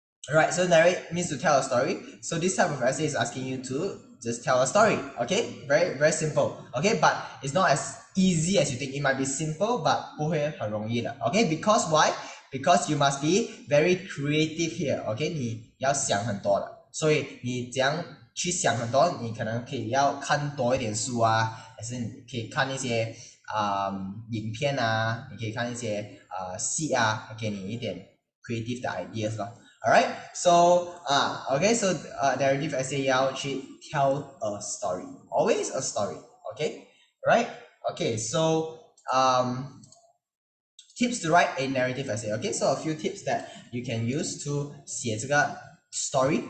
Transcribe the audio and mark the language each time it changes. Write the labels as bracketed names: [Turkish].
[English] Alright, so narrate means to tell a story. So this type of essay is asking you to just tell a story. Okay, very very simple. Okay, but it's not as easy as you think. It might be simple, but [Chinese] 不会很容易的。 [English] Okay, because why? Because you must be very creative here. [Chinese] Okay, 你要想很多的，所以你怎样去想很多？你可能可以要看多一点书还是你可以看一些影片你可以看一些戏给你一点 creative 的 ideas 咯。 [English] Alright, so okay, so narrative essay [Chinese] 要去 [English] tell a story, always a story. Okay, right? Okay, so tips to write a narrative essay. Okay, so a few tips that you can use to [Chinese] 写这个 [English] story.